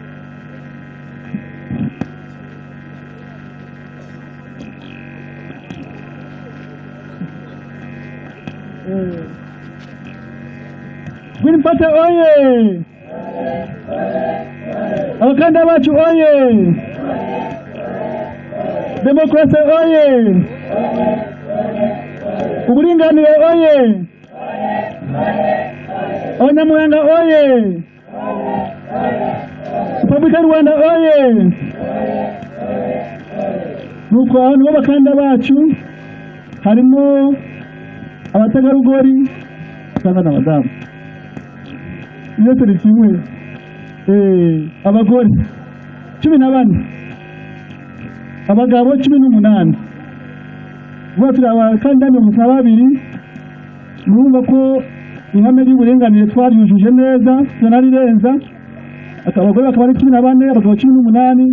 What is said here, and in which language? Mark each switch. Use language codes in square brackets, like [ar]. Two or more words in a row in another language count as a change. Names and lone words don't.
[rw] Green Party oye! Abakandida bacu oye! Demokarasi oye! Uburinganire oye! Abanyamuhanga oye! Repubulika y'u Rwanda oye! Nuko aho nibo bakandida bacu harimo abategarugori cyangwa n'abadamu. Iyo turi kimwe abagore 14 abagabo 18 bose abakandida 22 murumva ko ihame ry'uburenganire twaryujuje neza tunarirenza abagore bakaba ari 14 abagabo 18